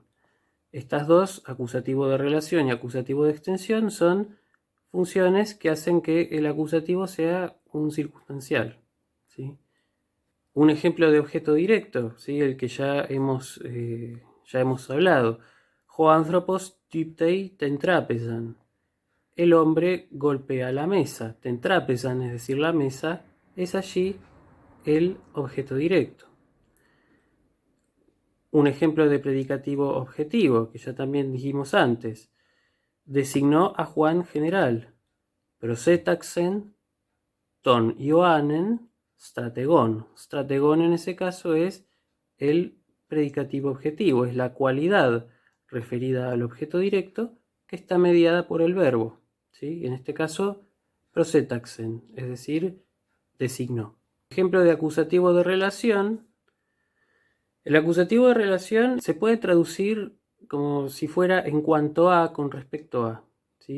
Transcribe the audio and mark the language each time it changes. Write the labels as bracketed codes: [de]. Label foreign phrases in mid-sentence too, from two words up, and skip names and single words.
[es] Estas dos, acusativo de relación y acusativo de extensión, son funciones que hacen que el acusativo sea un circunstancial, ¿sí? Un ejemplo de objeto directo, ¿sí? El que ya hemos hablado. [el] Ὁ ἄνθρωπος τύπτει τὴν τράπεζαν. [es] El hombre golpea la mesa. Tentrapesan, es decir, la mesa, es allí el objeto directo. Un ejemplo de predicativo objetivo, que ya también dijimos antes. Designó a Juan general. [el] Προσέταξεν τὸν Ἰωάννην στρατηγόν. [es] Strategón en ese caso es el predicativo objetivo, es la cualidad referida al objeto directo que está mediada por el verbo, ¿sí? En este caso, prosetaxen, es decir, designó. Ejemplo de acusativo de relación. El acusativo de relación se puede traducir como si fuera en cuanto a, con respecto a, ¿sí?